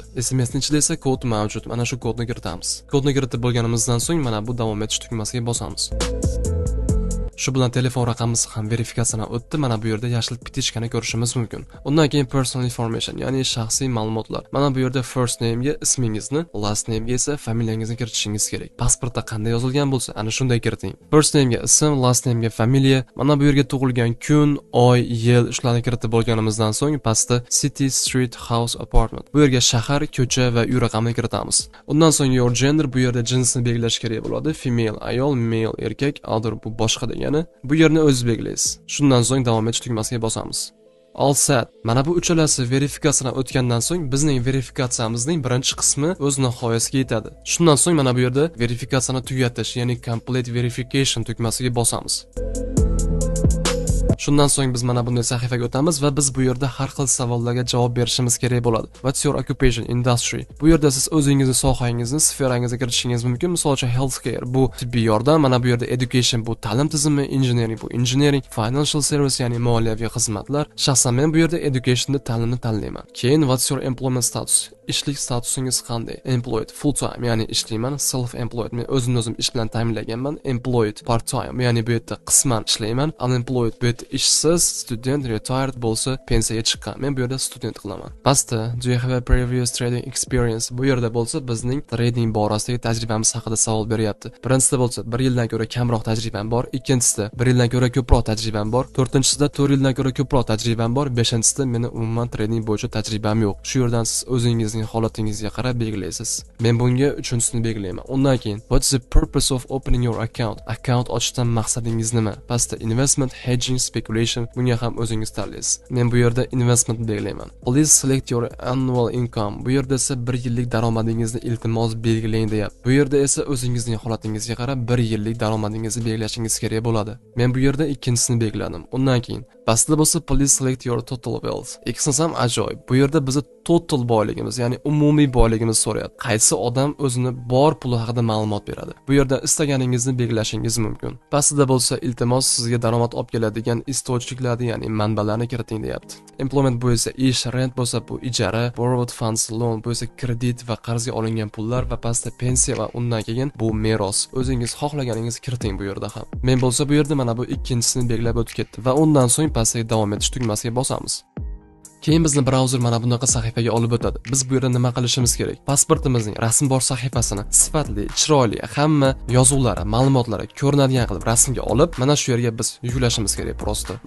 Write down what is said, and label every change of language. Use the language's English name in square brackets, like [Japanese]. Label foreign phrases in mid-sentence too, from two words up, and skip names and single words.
[Uzbek] SMSning ichida esa kod mavjud. Mana shu kodni kiritamiz. Kodni kiritib bo'lganimizdan so'ng mana bu davom etish tugmasiga bosamiz. Shu bilan telefon raqamimiz ham verifikatsiyadan o'tdi. Mana bu yerda yashil bitishkani ko'rishimiz mumkin. Undan keyin [English] personal information, [Uzbek] ya'ni shaxsiy ma'lumotlar. Mana bu yerda [English] first name [Uzbek] ga ismingizni, [English] last name [Uzbek] ga esa familiyangizni kiritishingiz kerak. Pasportda qanday yozilgan bo'lsa, ana shunday kiriting. [English] First name [Uzbek] ga ism, [English] last name [Uzbek] ga familiya. Mana bu yerga tug'ilgan kun, oy, yil shularni kiritib bo'lganimizdan so'ng pastda city, street, house, apartment. Bu yerga shahar, ko'cha va uy raqamini kiritamiz. Undan so'ng [English] your gender, [Uzbek] bu yerda jinsni belgilash kerak bo'ladi. Female ayol, male erkak, other bu boshqa degan. Bu yerni o'zingiz belgilaysiz. Shundan so'ng davom etish tugmasiga bosamiz. [English] All set. [Uzbek] Mana bu uchalasi verifikatsiyadan o'tgandan so'ng bizning verifikatsiyamizning birinchi qismi o'z nihoyasiga yetadi. Shundan so'ng mana bu yerda verifikatsiyani tugatish, ya'ni [English] complete verification [Uzbek] tugmasiga bosamiz. Shundan so'ng biz mana bunday sahifaga o'tamiz va biz bu yerda har xil savollarga javob berishimiz kerak bo'ladi. [English] What's your occupation, industry? [Uzbek] Bu yerda siz o'zingizni sohangizni, sferangizga kiritishingiz mumkin. Misol uchun healthcare bu tibbiy yordam, mana bu yerda education bu ta'lim tizimi, engineering bu engineering, [English] financial service [Uzbek] ya'ni moliyaviy xizmatlar. Shaxsan men bu yerda educationda ta'limni tanlayman. Keyin [English] what's your employment status? [Uzbek] Ishlik statusingiz qanday? [English] Employed full time, [Uzbek] ya'ni ishlayman. [English] Self employed, [Uzbek] men o'zimni o'zim ish bilan ta'minlaganman. [English] Employed part time, [Uzbek] ya'ni bu yerda qisman ishlayman. Unemployed bu yerda ishsiz, student, retired bo'lsa pensiyaga chiqqan. Men bu yerda student qilaman. Pastda [English] do you have a previous trading experience? [Uzbek] Bu yerda bo'lsa bizning trading borasidagi tajribamiz haqida savol beryapti. Birinchisida bo'lsa 1 yildan ko'ra kamroq tajribam bor, ikkinchisida 1 yildan ko'ra ko'proq tajribam bor, to'rtinchisida 4 yildan ko'ra ko'proq tajribam bor, beshinchisida meni umuman trading bo'yicha tajribam yo'q. Shu yerdan siz o'zingizning holatingizga qarab belgilaysiz. Men bunga uchinchisini belgilayman. Undan keyin [English] what's the purpose of opening your account? [Uzbek] Account ochishdan maqsadingiz nima? Pastda [English] investment, hedging, speculation, [Uzbek] bunga ham o'zingiz tanlaysiz. Men bu yerda investment belgilayman. [English] Please select your annual income. [Uzbek] Bu yerda esa 1 yillik daromadingizni iltimos belgilang deyapti. Bu yerda esa o'zingizning holatingizga qarab 1 yillik daromadingizni belgilashingiz kerak bo'ladi. Men bu yerda ikkinchisini belgiladim. Undan keyin pastda bo'lsa [English] please select your total wealth. [Uzbek] Ikkisi ham ajoyib. Bu yerda bizni total boyligimiz, ya'ni umumiy boyligimizni so'rayapti. Qaysi odam o'zini bor puli haqida ma'lumot beradi. Bu yerda istaganingizni belgilashingiz mumkin. Pastda bo'lsa iltimos sizga daromad olib keladigan istochliklarni, ya'ni manbalarni kiriting deyapti. Employment bu esa ish, rent bo'lsa bu ijara, [English] borrowed funds, [Uzbek] loan bu esa kredit va qarzga olingan pullar va pastda pensiya va undan keyin bu meros. O'zingiz xohlaganingizni kiriting bu yerda ham. Men bo'lsa bu yerda mana bu ikkinchisini belgilab o'tib ketdi va undan so'ng pastga davom etish tugmasiga bosamiz. Keyin bizni brauzer mana bunaqa sahifaga olib o'tadi. Biz bu yerda nima qilishimiz kerak? Pasportimizning rasm bor sahifasini sifatli, chiroyli, hamma yozuvlari, ma'lumotlari ko'rinadigan qilib rasmga olib, mana shu yerga biz yuklashimiz kerak prosta.